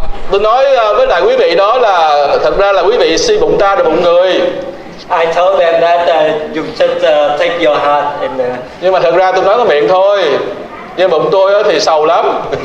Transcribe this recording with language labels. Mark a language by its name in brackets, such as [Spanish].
[Vietnamese] Tôi nói với lại quý vị đó là thật ra là quý vị suy bụng ta rồi bụng người. [English] I told them that you just take your heart and. [Vietnamese] Nhưng mà thật ra tôi nói có miệng thôi. Nhưng bụng tôi thì sầu lắm.